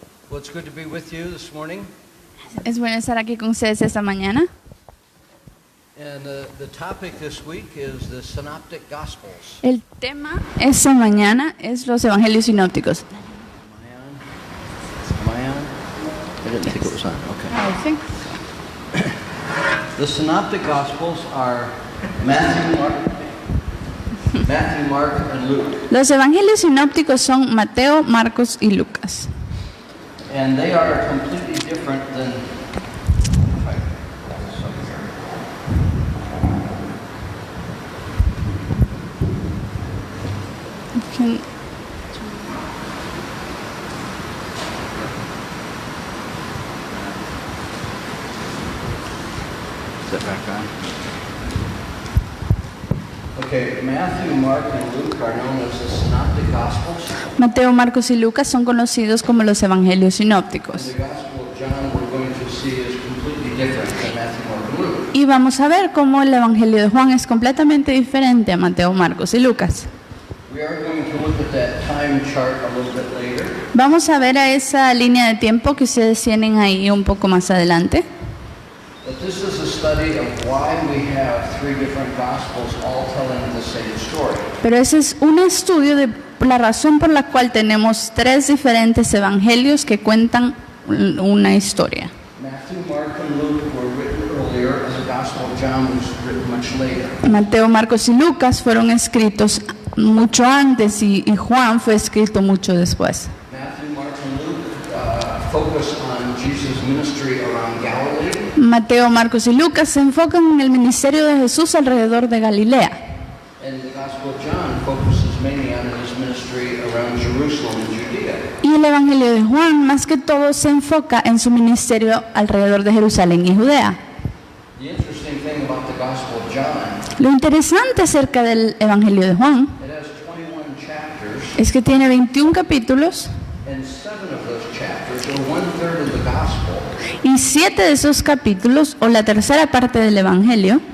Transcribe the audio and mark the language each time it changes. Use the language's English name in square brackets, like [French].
[English] Well, it's good to be with you this morning. [Spanish] Es bueno estar aquí con ustedes esta mañana. [English] And the topic this week is the Synoptic Gospels. [Spanish] El tema esta mañana es los evangelios sinópticos. [English] Am I on? I didn't think it was on. Okay. I think. The Synoptic Gospels are Matthew, Mark, and Luke. [Spanish] Los evangelios sinópticos son Mateo, Marcos y Lucas. [English] And they are completely different than Can- Is that back on? Okay, Matthew, Mark, and Luke are known as the Synoptic Gospels. [Spanish] Mateo, Marcos y Lucas son conocidos como los evangelios sinópticos. [English] The Gospel of John we're going to see is completely different than Matthew, Mark, and Luke. [Spanish] Y vamos a ver cómo el evangelio de Juan es completamente diferente a Mateo, Marcos y Lucas. [English] We are going to look at that time chart a little bit later. [Spanish] Vamos a ver a esa línea de tiempo que ustedes tienen ahí un poco más adelante. [English] But this is a study of why we have three different Gospels all telling the same story. [Spanish] Pero ese es un estudio de la razón por la cual tenemos tres diferentes evangelios que cuentan una historia. [English] Matthew, Mark, and Luke were written earlier, and the Gospel of John was written much later. [Spanish] Mateo, Marcos y Lucas fueron escritos mucho antes y Juan fue escrito mucho después. [English] Matthew, Mark, and Luke focus on Jesus' ministry around Galilee, [Spanish] Mateo, Marcos y Lucas se enfocan en el ministerio de Jesús alrededor de Galilea. [English] and the Gospel of John focuses mainly on his ministry around Jerusalem and Judea. [Spanish] Y el evangelio de Juan más que todo se enfoca en su ministerio alrededor de Jerusalén y Judea. [English] The interesting thing about the Gospel of John, [Spanish] Lo interesante acerca del evangelio de Juan [English] it has 21 chapters, [Spanish] es que tiene 21 capítulos [English] and 7 of those chapters, or 1/3 of the Gospel, [Spanish] y 7 de esos capítulos, o la tercera parte del evangelio,